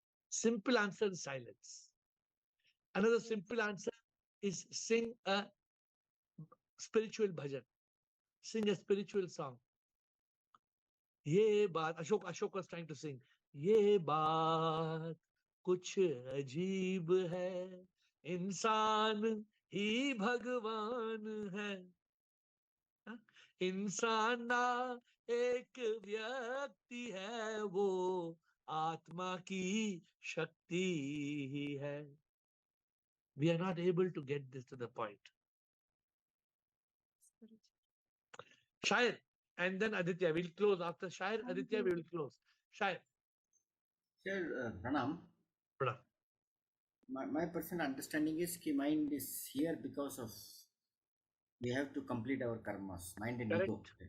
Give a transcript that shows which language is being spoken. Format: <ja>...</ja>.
<en>Simple answer is silence. Another simple answer is sing a spiritual bhajan. Sing a spiritual song. ये बात Ashok was trying to sing.</en> <hi>ये बात कुछ अजीब है, इंसान ही भगवान है. इंसान ना एक व्यक्ति है, वो आत्मा की शक्ति ही है.</hi> <en>We are not able to get this to the point. Shair, and then Aditya. We'll close after Shair. Aditya, we will close. Shair. Sir, Pranam. Pranam. My personal understanding is that mind is here because of we have to complete our karmas, mind and ego.</en>